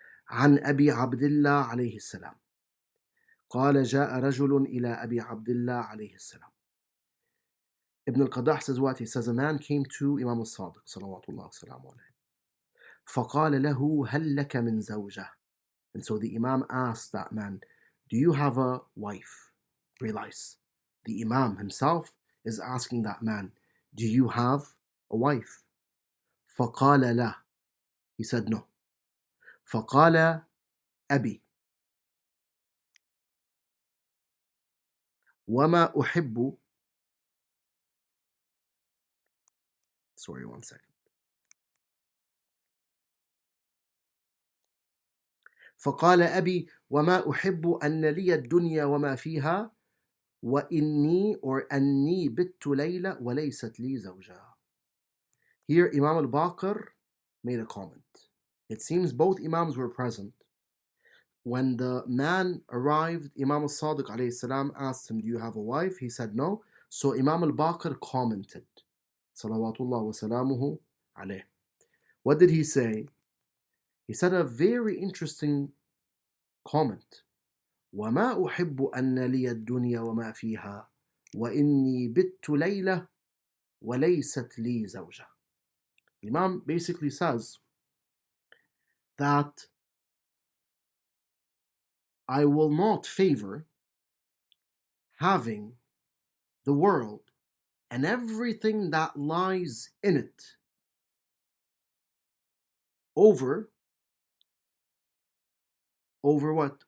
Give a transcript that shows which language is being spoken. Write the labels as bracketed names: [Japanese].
[Arabic] عن أبي عبد الله عليه السلام قال جاء رجل إلى أبي عبد الله عليه السلام. [English] Ibn al-Qaddah says what? He says a man came to Imam al-Sadiq salawatullah wasalam alayhi. [Arabic] فقال له هل لك من زوجة? [English] And so the Imam asked that man, do you have a wife? Realize, the Imam himself is asking that man, do you have a wife? [Arabic] فقال لا. [English] He said no. [Arabic] فقال أبي وما أحب. [English] Sorry, one second. [Arabic] فقال أبي وما أحب أن لي الدنيا وما فيها وإني or أني بت ليلة وليست لي زوجة. [English] Here Imam al-Baqir made a comment. It seems both Imams were present. When the man arrived, Imam al-Sadiq alayhi salam asked him, do you have a wife? He said no. So Imam al-Baqir commented, salawatullah wa salamuhu alayh. What did he say? He said a very interesting comment. [Arabic] وما أحب أن لي الدنيا وما فيها وإني بت ليلة وليست لي زوجة. [English] Imam basically says that I will not favor having the world and everything that lies in it over what?